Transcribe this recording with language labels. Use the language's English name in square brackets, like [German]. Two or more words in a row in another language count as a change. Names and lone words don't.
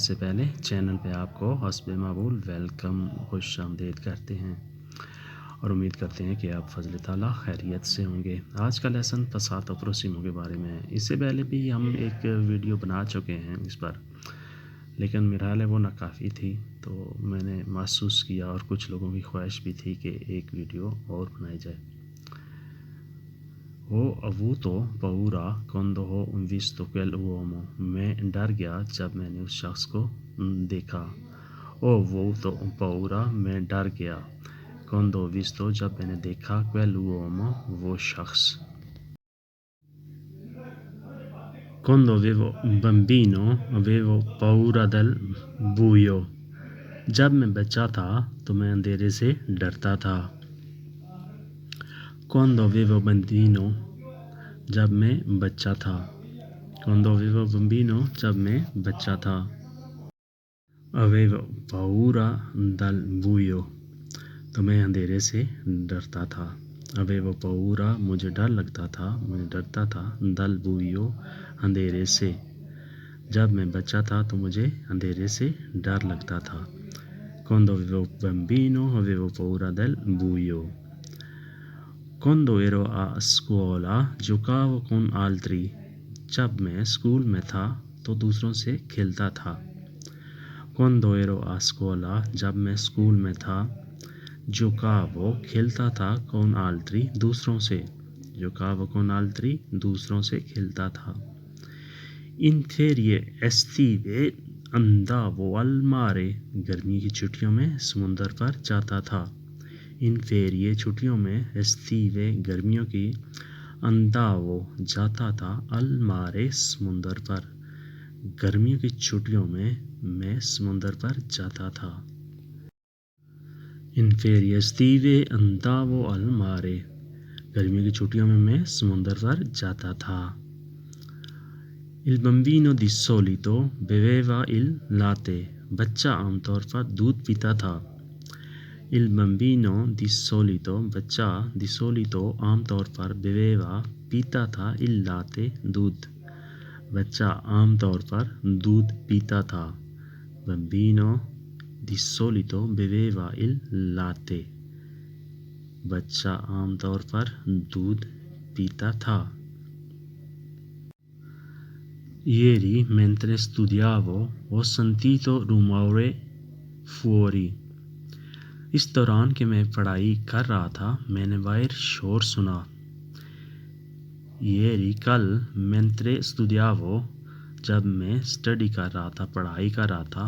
[Urdu] اس سے پہلے چینل پہ آپ کو حسب معمول ویلکم خوش آمدید کرتے ہیں اور امید کرتے ہیں کہ آپ فضل تعالیٰ خیریت سے ہوں گے. آج کا لیسن فساد اور رسموں کے بارے میں ہے۔ اس سے پہلے بھی ہم ایک ویڈیو بنا چکے ہیں اس پر، لیکن میرا خیال ہے وہ ناکافی تھی. تو میں نے محسوس کیا اور کچھ لوگوں کی خواہش بھی تھی کہ ایک ویڈیو اور بنائی جائے. [Italian] Ho avuto paura quando ho visto quell'uomo. [Urdu] میں ڈر گیا جب میں نے اس شخص کو دیکھا. [Italian] Ho avuto paura, [Urdu] میں ڈر گیا. [Italian] Quando ho visto, [Urdu] جب میں نے دیکھا quell'uomo, وہ شخص. [Italian] Quando avevo un bambino avevo paura del buio. [Urdu] جب میں بچہ تھا تو میں اندھیرے سے ڈرتا تھا. [Italian] Quando avevo bambino, [Urdu] جب میں بچہ تھا. [Italian] Quando avevo bambino, [Urdu] جب میں بچہ تھا. [Italian] Avevo paura dal buio, [Urdu] تو میں اندھیرے سے ڈرتا تھا. [Italian] Avevo paura, [Urdu] مجھے ڈر لگتا تھا، مجھے ڈرتا تھا. [Italian] Dal buio, [Urdu] اندھیرے سے. جب میں بچہ تھا تو مجھے اندھیرے سے ڈر لگتا تھا. [Italian] Quando avevo bambino avevo paura del buio. Quando ero a scuola giocavo con altri. [Urdu] جب میں سکول میں تھا تو دوسروں سے کھیلتا تھا. [Italian] Quando ero a scuola, [Urdu] جب میں سکول میں تھا. [Italian] giocavo, [Urdu] کھیلتا تھا. [Italian] con altri, [Urdu] دوسروں سے. [Italian] giocavo con altri, [Urdu] دوسروں سے کھیلتا تھا. [Italian] In ferie estive andavo al mare, [Urdu] گرمی کی چھٹیوں میں سمندر پر جاتا تھا. [Italian] in ferie [Urdu] چھٹیوں میں estive, گرمیوں کی. अंदावो, جاتا تھا. [Italian] al mare, [Urdu] سمندر پر. گرمیوں کی چھٹیوں میں میں سمندر پر جاتا تھا. [Italian] इन ferie estive andavo al mare, [Urdu] گرمیوں کی چھٹیوں میں میں سمندر پر جاتا تھا. [Italian] Il bambino di solito beveva il latte, [Urdu] بچہ عام طور پر دودھ پیتا تھا. [Italian] Il bambino di solito, बच्चा di solito [Urdu] عام طور پر [Italian] beveva, [Urdu] پیتا تھا. [Italian] il latte, [Urdu] دودھ. بچہ عام طور پر دودھ پیتا تھا. [Italian] Bambino di solito beveva il latte, [Urdu] بچہ عام طور پر دودھ پیتا تھا. [Italian] Ieri mentre studiavo ho sentito rumore fuori. [Urdu] اس دوران کہ میں پڑھائی کر رہا تھا میں نے باہر شور سنا. [Italian] Ieri, कल। mentre studiavo, [Urdu] جب میں سٹڈی کر رہا تھا، پڑھائی کر رہا تھا.